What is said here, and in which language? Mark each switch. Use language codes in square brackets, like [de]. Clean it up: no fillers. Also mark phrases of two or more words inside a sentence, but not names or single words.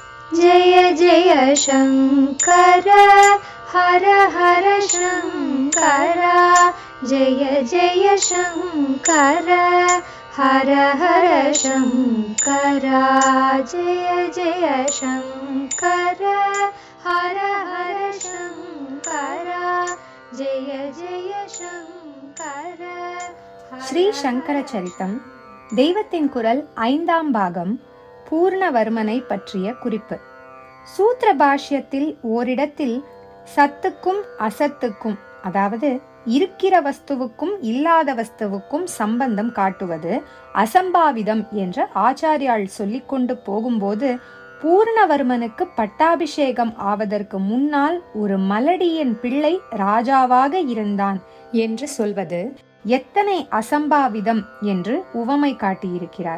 [sa] जय जय शङ्कर हर हर शङ्कर जय जय शङ्कर हर हर शङ्कर जय जय शङ्कर हर हर शङ्कर जय जय शङ्कर. [ta] ஸ்ரீ சங்கர சரித்தம் தெய்வத்தின் குரல் 5ஆம் பாகம் பூர்ணவர்மனை பற்றிய குறிப்பு. சூத்திர பாஷ்யத்தில் ஓரிடத்தில் சத்துக்கும் அசத்துக்கும், அதாவது இருக்கிற வஸ்துவுக்கும் இல்லாத வஸ்துவுக்கும் சம்பந்தம் காட்டுவது அசம்பாவிதம் என்று ஆச்சாரியால் சொல்லிக்கொண்டு போகும்போது, பூர்ணவர்மனுக்கு பட்டாபிஷேகம் ஆவதற்கு முன்னால் ஒரு மலடியின் பிள்ளை ராஜாவாக இருந்தான் என்று சொல்வது எத்தனை அசம்பாவிதம் என்று உவமை காட்டியிருக்கிறார்.